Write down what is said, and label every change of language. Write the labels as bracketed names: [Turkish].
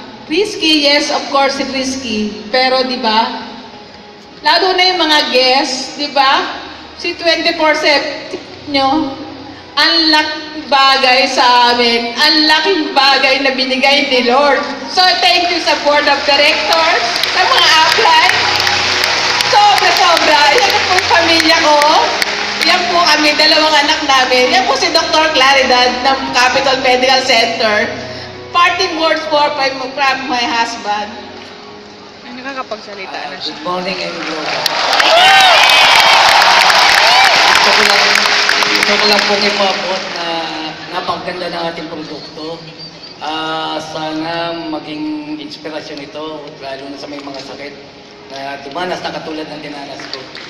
[English] Risky, yes, of course, risky. [Filipino] Pero, di ba, lalo na yung mga guests, di ba? Si 24/7 nyo, ang laking bagay sa amin, ang laking bagay na binigay ni Lord. [English] So, thank you sa Board of Directors, sa mga upline. Sobra-sobra. [Filipino] Yan po yung pamilya ko. Yan po kami, dalawang anak namin. Yan po si Dr. Claridad ng Capital Medical Center. [English] Parting words from my husband. [Filipino] Ay, nakakapagsalita na siya. [English] Good morning, everyone. [Filipino] Gusto ko lang pong ipapot na napakaganda ng ating produkto. Sana maging inspirasyon ito, lalo na sa may mga sakit na dumanas na katulad ng dinanas ko.